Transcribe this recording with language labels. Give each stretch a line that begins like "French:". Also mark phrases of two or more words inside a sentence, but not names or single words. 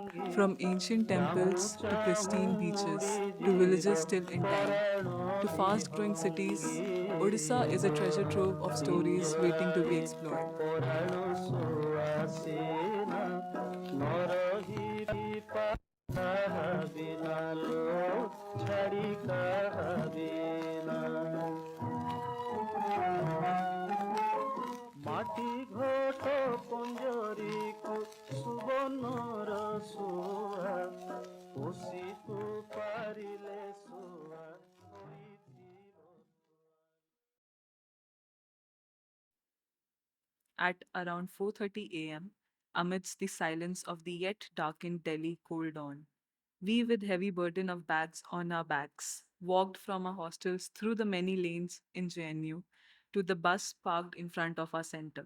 English: From ancient temples to pristine beaches, to villages still in time, to fast growing cities, Odisha is a treasure trove of stories waiting to be explored.
Odia: ମାଟି ଘଟ ପଞ୍ଜରୀକୁ ସୁବର୍ଣ୍ଣର ଶୁଆ ପୋଷିକୁ ପାରିଲେ ଶୁଆ ହୋଇଥିବ।
English: At around 4:30 a.m., amidst the silence of the yet darkened Delhi cold dawn, we, with heavy burden of bags on our backs, walked from our hostels through the many lanes in JNU to the bus parked in front of our center.